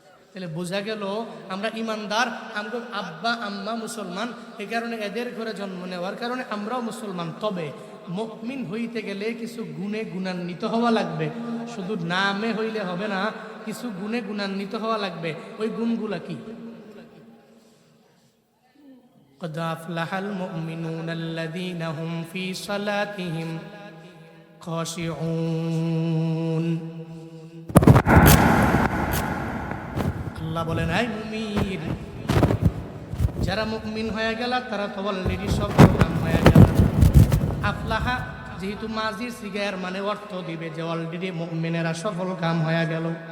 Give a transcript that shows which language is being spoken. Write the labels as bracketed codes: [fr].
[bn] তাহলে বোঝা গেল আমরা ইমানদার, আমরা আব্বা আম্মা মুসলমান, এই কারণে এদের ঘরে জন্ম নেওয়ার কারণে আমরাও মুসলমান। তবে মুমিন হইতে গেলে কিছু গুণে গুণান্বিত হওয়া লাগবে। শুধু নামে হইলে হবে না, কিছু গুণে গুণান্বিত হওয়া লাগবে। ওই গুণগুলা কি? [ar] قد أفلح المؤمنون الذين هم في صلاتهم خاشعون। [bn] আল্লাহ বলেন, এই মুমিন, যারা মুমিন হয়ে গেল তারা তো অলরেডি সফল কাম হয়ে গেল। আফলাহা যেহেতু মাজির সিগার মানে অর্থ দিবে যে অলরেডি মুমিনেরা সফল কাম হয়ে গেল।